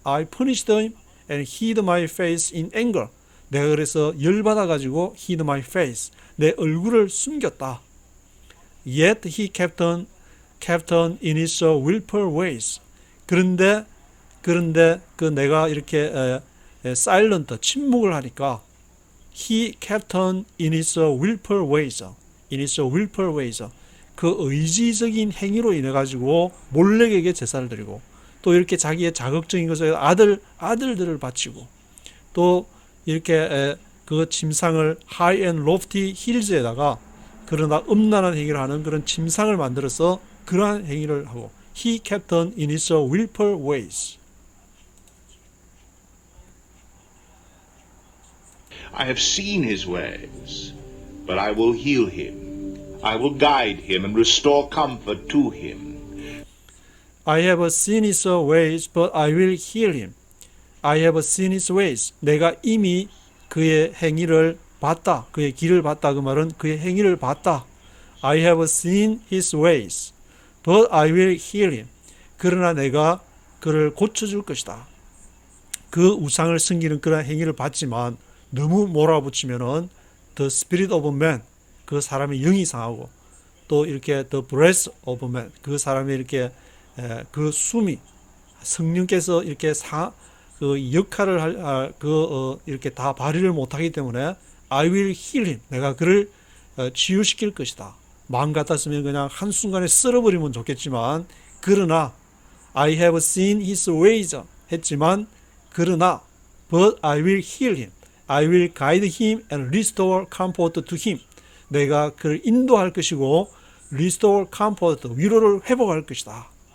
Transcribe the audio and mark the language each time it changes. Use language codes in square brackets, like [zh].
[en] I punished him and hid my face in anger. [ko] 내가 그래서 열받아가지고 [en] hid my face. [ko] 내 얼굴을 숨겼다. [en] Yet he kept on in his willful ways. [ko] 그런데 그 내가 이렇게 [en] silent, [ko] 침묵을 하니까 [en] he kept on in his willful ways. In his willful ways. [ko] 그 의지적인 행위로 인해 가지고 몰렉에게 제사를 드리고 또 이렇게 자기의 자극적인 것을 아들들을 바치고 또 이렇게 그 침상을 [en] high and lofty hills [ko] 에다가 그러나 음란한 행위를 하는 그런 침상을 만들어서 그러한 행위를 하고 [en] he kept on in his willful ways. I have seen his ways, but I will heal him. I will guide him and restore comfort to him. I have seen his ways, but I will heal him. I have seen his ways. [ko] 내가 이미 그의 행위를 봤다. 그의 길을 봤다. 그 말은 그의 행위를 봤다. [en] I have seen his ways, but I will heal him. [ko] 그러나 내가 그를 고쳐줄 것이다. 그 우상을 섬기는 그런 행위를 봤지만 너무 몰아붙이면은 [en] the spirit of man, [ko] 그 사람의 영이 상하고 또 이렇게 [en] the breath of man, [ko] 그 사람의 이렇게 그 숨이 성령께서 이렇게 그 역할을 이렇게 다 발휘를 못하기 때문에 [en] I will heal him. [ko] 내가 그를 치유시킬 것이다. 마음 같았으면 그냥 한순간에 쓸어버리면 좋겠지만, 그러나 [en] I have seen his ways [ko] 했지만, 그러나 [en] but I will heal him. I will guide him and restore comfort to him. [ko] 내가 그를 인도할 것이고 [en] restore comfort, [ko] 위로를 회복할 것이다.